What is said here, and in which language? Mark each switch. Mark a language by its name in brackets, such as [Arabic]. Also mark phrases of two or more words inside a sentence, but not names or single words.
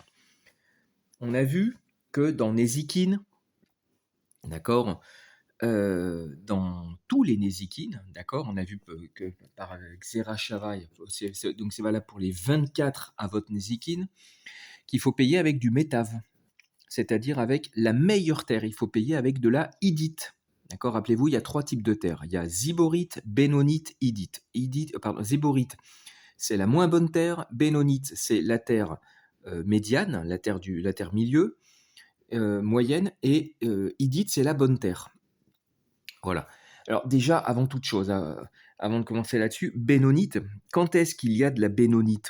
[French] On a vu que dans Nézikine, d'accord, dans tous les Nézikines, d'accord, on a vu que par Xera Shavai, donc c'est valable pour les 24 [Hebrew] אבות נזיקין, [French] qu'il faut payer avec du métav, c'est-à-dire avec la meilleure terre. Il faut payer avec de la idite. D'accord? Rappelez-vous, il y a trois types de terre. Il y a [Hebrew] זיבורית, בינונית, עידית. [French] Ziborite, c'est la moins bonne terre. Bénonite, c'est la terre médiane, la terre milieu, moyenne. Et idite, c'est la bonne terre. Voilà. Alors déjà, avant toute chose, avant de commencer là-dessus, bénonite, quand est-ce qu'il y a de la bénonite?